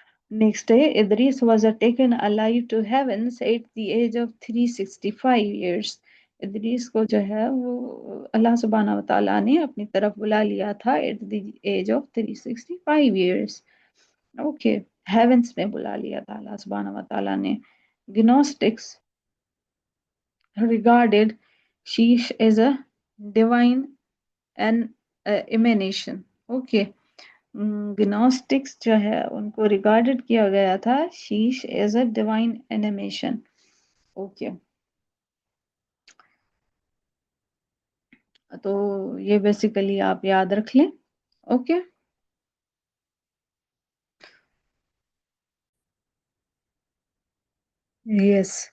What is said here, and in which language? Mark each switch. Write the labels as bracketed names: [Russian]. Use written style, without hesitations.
[English] Next ہے Idris was taken alive to heavens at the age of 365 years. [Urdu] Idris کو جو ہے وہ اللہ سبحانہ و تعالیٰ نے اپنی طرف بلا لیا تھا [English] At the age of 365 years. [Urdu] Okay, havens میں بلا لیا تھا اللہ سبحانہ و تعالیٰ نے. [English] Gnostics regarded Sheesh as a divine emanation. [Urdu] Okay, گنوسٹکس جو ہے ان کو ریگارڈڈ کیا گیا تھا [English] Sheesh as a divine emanation. [Urdu] Okay, تو یہ بیسیکلی آپ یاد رکھ لیں. اوکے، یس.